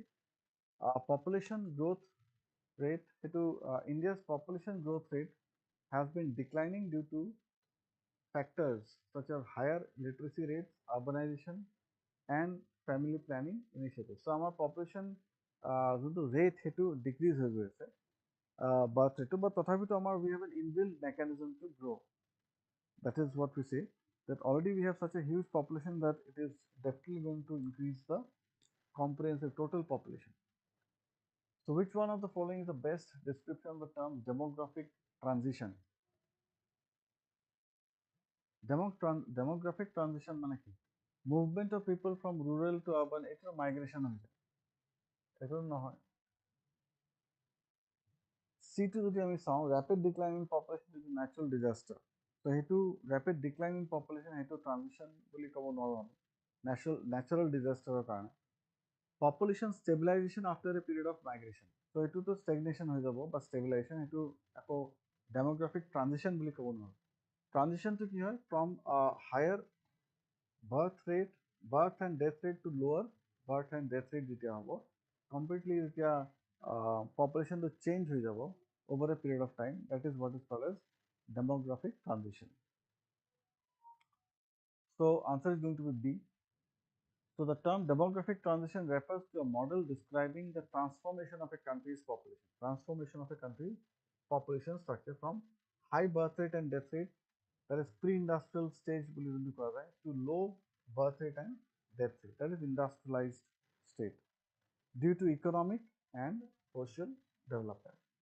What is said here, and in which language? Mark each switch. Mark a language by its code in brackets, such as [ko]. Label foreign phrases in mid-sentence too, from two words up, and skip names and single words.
[en] Population growth rate to India's population growth rate has been declining due to factors such as higher literacy rates, urbanization, and family planning initiatives. So our population যোনটো rate সেইটো decrease [as] হৈ গৈ আছে [en] birth rate, but [as] তথাপিতো আমাৰ [en] we have an inbuilt mechanism to grow. That is what we say, that already we have such a huge population that it is definitely going to increase the comprehensive total population. So which one of the following is the best description of the term demographic transition? Demographic transition [as] মানে কি? [en] Movement of people from rural to urban, [as] এটা migration হৈ যায়, এইটো নহয়। C টো যদি আমি চাওঁ, [en] rapid decline in population is a natural disaster. [as] So সেইটো [en] rapid decline in population [as] সেইটো transition বুলি ক'ব নোৱাৰো আমি, [en] natural disaster [as] কাৰণে। [en] Population stabilization after a period of migration, so এইটোতো stagnation [as] হৈ যাব বা [en] stabilization, [as] সেইটো আকৌ [en] demographic transition [as] বুলি ক'ব নোৱাৰো। [en] Transition to [as] কি হয়, [en] from a higher birth and death rate to lower birth and death rate [as] যেতিয়া হ'ব, [en] completely যেতিয়া population to change [as] হৈ যাব [en] over a period of time, that is what is called as demographic transition. So answer is going to be B. So the term demographic transition refers to a model describing the transformation of a country's population structure from high birth rate and death rate, that is pre-industrial stage to low birth rate and death rate, that is industrialized state, due to economic and social development.